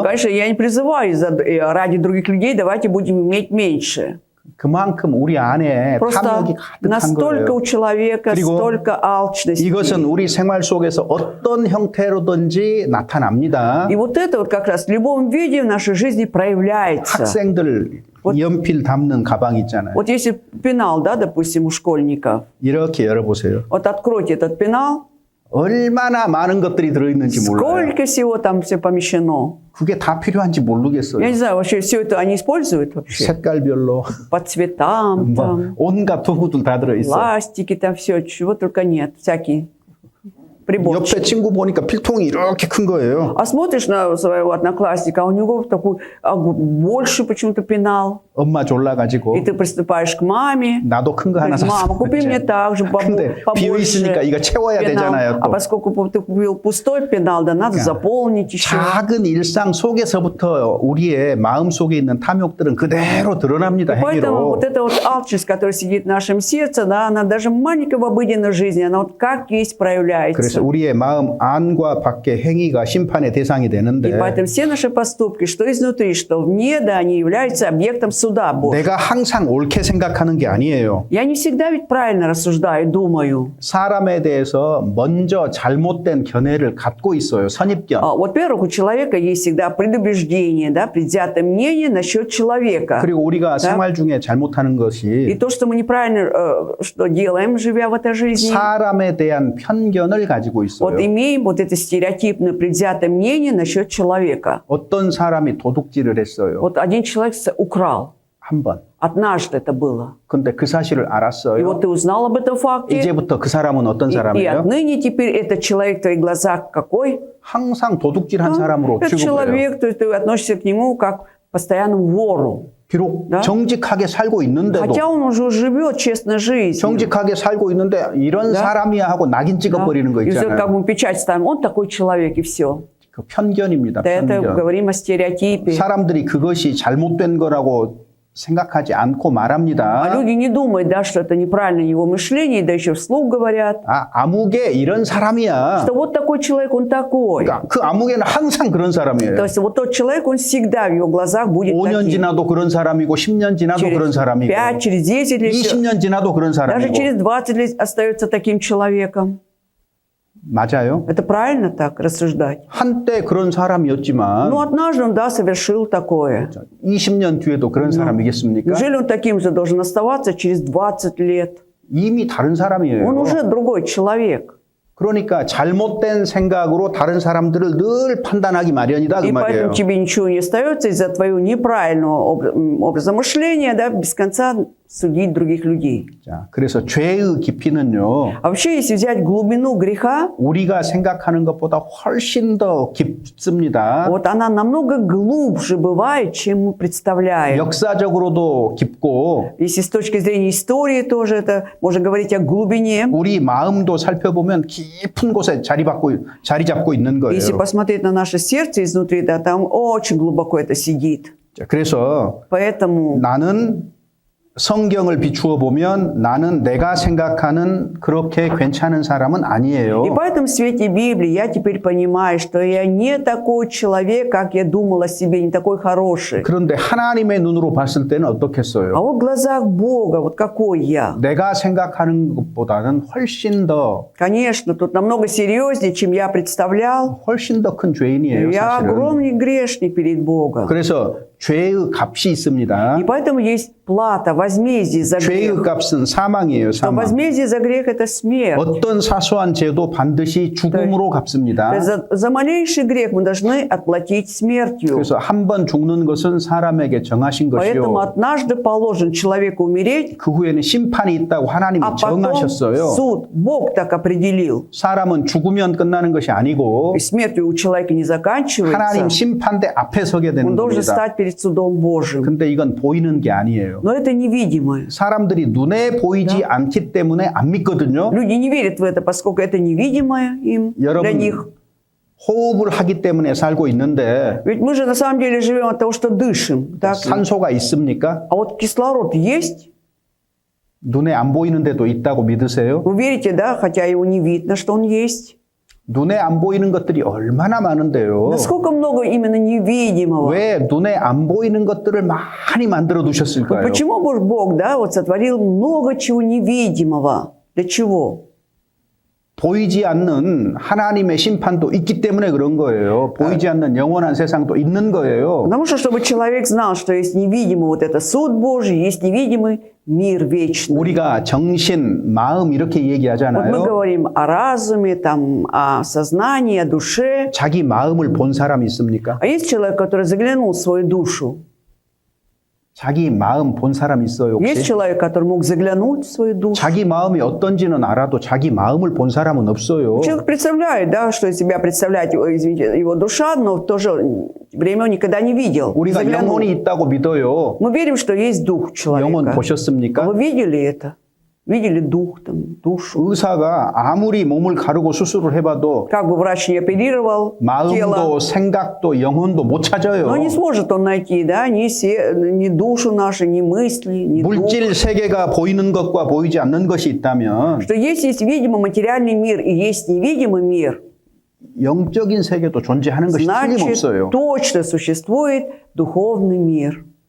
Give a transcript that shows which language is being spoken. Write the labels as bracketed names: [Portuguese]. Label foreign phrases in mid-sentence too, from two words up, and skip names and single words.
[Russian] конечно, я не призываю ради других людей, давайте будем иметь меньше. [Korean] 그만큼 우리 안에 [Russian] Просто [Korean] 탐욕이 가득한 [Russian] настолько у [Korean] 거예요. [Russian] человека, [Korean] 그리고 [Russian] столько алчности. [Korean] 이것은 우리 생활 속에서 어떤 형태로든지 나타납니다. [Russian] И вот это вот как раз в любом виде в нашей жизни проявляется. [Korean] 학생들 연필 담는 가방 있잖아요. [Russian] Вот если пенал, да, допустим, у школьников, [Korean] 이렇게 열어보세요. [Russian] вот откройте этот пенал, [Korean] 얼마나 많은 것들이 들어있는지 몰라요. [Russian] сколько всего там все помещено. [Korean] 그게 다 필요한지 [Russian] Я [Korean] 모르겠어요. [Russian] не знаю, вообще все это они используют вообще. [Korean] 색깔별로 [Russian] По цветам, [Korean] 뭐 [Russian] там, [Korean] 온갖 도구들 다 들어있어. [Russian] пластики, там все, чего только нет, всякие приборчики. [Korean] 옆에 친구 보니까 필통이 이렇게 큰 거예요. [Russian] А смотришь на своего одноклассника, а у него такой больше почему-то пенал. [Korean] 엄마 졸라가지고 [Russian] И ты приступаешь к маме. [Korean] 나도 큰 거 하나 [Russian] Говоришь, [Korean] 샀어. [Russian] мама, купи мне так же [Korean] 근데 비어 [Russian] побольше [Korean] 있으니까 이거 채워야 [Russian] пенал. [Korean] 되잖아요. [Russian] А [Korean] 또 [Russian] поскольку ты купил пустой пенал, да надо заполнить еще. [Korean] 작은 일상 속에서부터 우리의 마음 속에 있는 탐욕들은 그대로 드러납니다. [Russian] И поэтому [Korean] 행위로. [Russian] вот эта вот алчность, которая сидит в нашем сердце, да, она даже маленькая в обыденной жизни, она вот как есть [Korean] 그래서 [Russian] проявляется. [Korean] 우리의 마음 안과 밖의 행위가 심판의 대상이 [Russian] И [Korean] 되는데 [Russian] поэтому все наши поступки, что изнутри, что вне, да, они являются объектом суда Божьего. [Korean] 내가 항상 옳게 생각하는 게 아니에요. [Russian] Я не всегда ведь правильно рассуждаю, думаю. [Korean] 사람에 대해서 먼저 잘못된 견해를 갖고 있어요. 선입견. [Russian] Вот, во-первых, у человека есть всегда предубеждение, да, предвзятое мнение насчет человека. [Korean] 그리고 우리가 생활 중에 잘못하는 [Russian] И [Korean] 것이 [Russian] то, что мы неправильно что делаем, живя в этой жизни, [Korean] 사람에 대한 편견을 가지고 [Russian] вот [Korean] 있어요. [Russian] имеем вот это стереотипное предвзятое мнение насчет человека. [Korean] 어떤 사람이 도둑질을 했어요. [Russian] Вот один человек украл. [Korean] 한 번. [Russian] Однажды это было. [Korean] 근데 그 사실을 [Russian] И [Korean] 알았어요. [Russian] вот ты узнал об этом факте. [Korean] 이제부터 그 사람은 어떤 [Russian] И [Korean] 사람이에요? [Russian] отныне теперь этот человек в твоих глазах какой? [Korean] 항상 도둑질한 사람으로 [Russian] Этот [Korean] 취급을 해요. [Russian] человек, то есть ты относишься к нему как к постоянному вору. [Korean] 비록 [Russian] Да? [Korean] 정직하게 살고 있는데도 [Russian] Хотя он уже живет честной жизнью. [Korean] 정직하게 살고 있는데 이런 [Russian] Да? [Korean] 사람이야 하고 낙인 찍어버리는 거 [Russian] И все, как [Korean] 있잖아요. [Russian] бы печать ставим, он такой человек, и все. [Korean] 그 편견입니다. [Russian] Да, это [Korean] 편견. [Russian] говорим о стереотипе. [Korean] 사람들이 그것이 잘못된 거라고 생각하지 않고 [Russian] А [Korean] 말합니다. [Russian] люди не думают, да, что это неправильное его мышление, да еще вслух говорят, [Korean] 아무개 이런 사람이야. [Russian] что вот такой человек, он такой. [Korean] 그러니까 그 아무개는 항상 그런 [Russian] То [Korean] 사람이에요. [Russian] есть вот тот человек, он всегда в его глазах будет [Korean] 5년 [Russian] таким. [Korean] 지나도 그런 사람이고 10년 지나도 그런 [Russian] Через [Korean] 사람이고 [Russian] 5, через 10 лет, [Korean] 20년 지나도 그런 [Russian] даже [Korean] 사람이고 [Russian] через 20 лет остается таким человеком. [Korean] 맞아요. [Russian] Это правильно так рассуждать? [Korean] 한때 그런 사람이었지만 [Russian] Ну, однажды он, да, совершил такое. [Korean] 20년 뒤에도 그런 사람이겠습니까? [Russian] Неужели он таким же должен оставаться через 20 лет? [Korean] 이미 다른 [Russian] Он [Korean] 사람이에요. [Russian] уже другой человек. [Korean] 그러니까 잘못된 생각으로 다른 사람들을 늘 판단하기 마련이다 그 [Russian] И [Korean] 말이에요. [Russian] поэтому тебе ничего не остается из-за твоего неправильного образа мышления, да, без конца судить других людей. [Korean] 자, 그래서 죄의 깊이는요. [Russian] А вообще, если взять глубину греха, [Korean] 우리가 생각하는 것보다 훨씬 더 깊습니다. [Russian] вот она намного глубже бывает, чем мы представляем. [Korean] 역사적으로도 깊고 [Russian] Если с точки зрения истории тоже это, можно говорить о глубине. [Korean] 우리 마음도 살펴보면 깊은 곳에 자리 잡고 있는 거예요. [Russian] Если посмотреть на наше сердце изнутри, да, там очень глубоко это сидит. [Korean] 자, 그래서 [Russian] Поэтому [Korean] 나는 성경을 비추어 보면 나는 내가 생각하는 그렇게 괜찮은 사람은 아니에요. [Russian] И поэтому в свете Библии я теперь понимаю, что я не такой человек, как я думал о себе, не такой хороший. [Korean] 그런데 하나님의 눈으로 봤을 때는 [Russian] А [Korean] 어떻겠어요? [Russian] вот в глазах Бога, вот какой я. [Korean] 내가 생각하는 것보다는 훨씬 더 [Russian] Конечно, тут намного серьезнее, чем я представлял. [Korean] 훨씬 더 큰 죄인이에요, [Russian] Я [Korean] 사실은. [Russian] огромный грешник перед Богом. [Korean] 그래서 죄의 값이 있습니다. [Russian] И поэтому есть плата, возмездие за [Korean] 죄의 [Russian] грех. [Korean] 값은 사망이에요, [Russian] Но [Korean] 사망. [Russian] возмездие за грех – это смерть. [Korean] 어떤 사소한 죄도 반드시 죽음으로 갚습니다. [Russian] То есть за малейший грех мы должны отплатить смертью. [Korean] 그래서 한 번 죽는 것은 사람에게 정하신 [Russian] Поэтому [Korean] 것이요. [Russian] однажды положен человеку умереть, [Korean] 그 후에는 심판이 있다고 하나님이 [Russian] а потом [Korean] 정하셨어요. [Russian] суд. Бог так определил. [Korean] 사람은 죽으면 끝나는 것이 아니고 [Russian] И смертью у человека не заканчивается. [Korean] 하나님 심판대 앞에 서게 되는 [Russian] Он должен [Korean] 겁니다. [Russian] стать перед судом Божьим. [Korean] 근데 이건 보이는 게 아니에요. [Russian] Но это невидимое. [Korean] 사람들이 눈에 보이지 않기 때문에 안 믿거든요. [Russian] Люди не верят в это, поскольку это невидимое им, для [Korean] 여러분 [Russian] них. [Korean] 호흡을 하기 때문에 살고 있는데 [Russian] Ведь мы же на самом деле живем от того, что дышим. Так? [Korean] 산소가 있습니까? [Russian] А вот кислород есть? [Korean] 눈에 안 보이는데도 있다고 믿으세요? [Russian] Вы верите, да? Хотя его не видно, что он есть. [Korean] 눈에 안 보이는 것들이 얼마나 많은데요. [Russian] Насколько много именно невидимого. [Korean] 왜 눈에 안 보이는 것들을 많이 만들어 [Russian] Вот [Korean] 두셨을까요? [Russian] почему Бог, да, вот сотворил много чего невидимого? Для чего? [Korean] 보이지 않는 하나님의 심판도 있기 때문에 그런 거예요. 보이지 않는 영원한 세상도 있는 거예요. [Russian] Потому что, чтобы человек знал, что есть невидимый вот это суд Божий, есть невидимый мир вечный. [Korean] 우리가 정신, 마음 이렇게 [Russian] Вот мы [Korean] 얘기하잖아요. [Russian] говорим о разуме, там, о сознании, о душе. [Korean] 자기 마음을 본 사람이 있습니까? [Russian] А есть человек, который заглянул в свою душу? [Korean] 자기 마음 본 사람 있어요, [Russian] Есть [Korean] 혹시? [Russian] человек, который мог заглянуть в свою душу? [Korean] 자기 마음이 어떤지는 알아도 자기 마음을 본 사람은 없어요. [Russian] Человек представляет, да, что из себя представляет извините, его душа, но в то же время он никогда не видел. [Korean] 우리가 [Russian] Заглянул. [Korean] 영혼이 있다고 믿어요. [Russian] Мы верим, что есть дух [Korean] 영혼 [Russian] человека. [Korean] 보셨습니까? [Russian] Вы видели это? Видели дух, там, душу? [Korean] 의사가 아무리 몸을 가르고 수술을 해봐도 [Russian] Как бы врач не оперировал [Korean] 마음도 [Russian] тело, [Korean] 생각도 영혼도 못 찾아요. [Russian] но не сможет он найти, да, ни душу нашу, ни мысли, ни дух. [Korean] 물질 세계가 보이는 것과 보이지 않는 것이 있다면 [Russian] Что есть видимый материальный мир и есть невидимый мир, [Korean] 영적인 세계도 존재하는 것이 [Russian] значит, [Korean] 틀림없어요. [Russian] точно существует духовный мир.